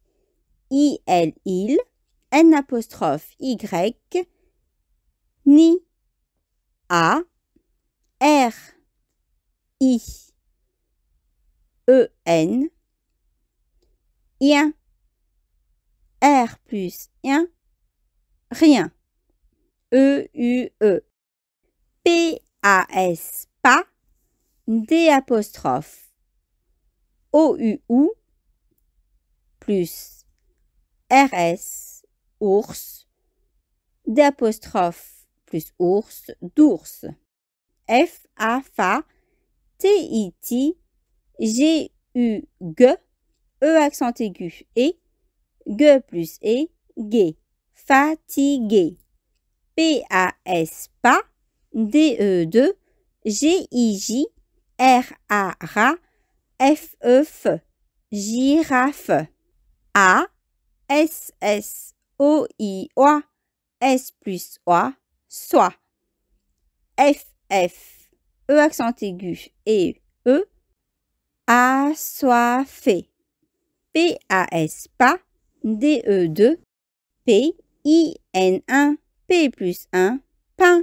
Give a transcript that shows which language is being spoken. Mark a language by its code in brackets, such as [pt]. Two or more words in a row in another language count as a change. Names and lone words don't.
[fr] I-L, il, N apostrophe Y, ni, A, R, I, E-N, ien, R plus ien, rien. E-U-E. P-A-S, pas, D apostrophe. O-U-ou, plus R-S, ours. D apostrophe plus ours, d'ours. F-A-Fa, T-I-T, G-U-G, E accent aigu, et, G plus E, gai, fatigué. P-A-S, pas, D-E-2, G-I-J, R-A-Ra, F-E-F, girafe. A-S-S-O-I-O, S plus O, soit. F-F, E accent aigu, et E, assoiffé. P-A-S, pas, D-E-2, P-I-N-1, P plus 1, pain.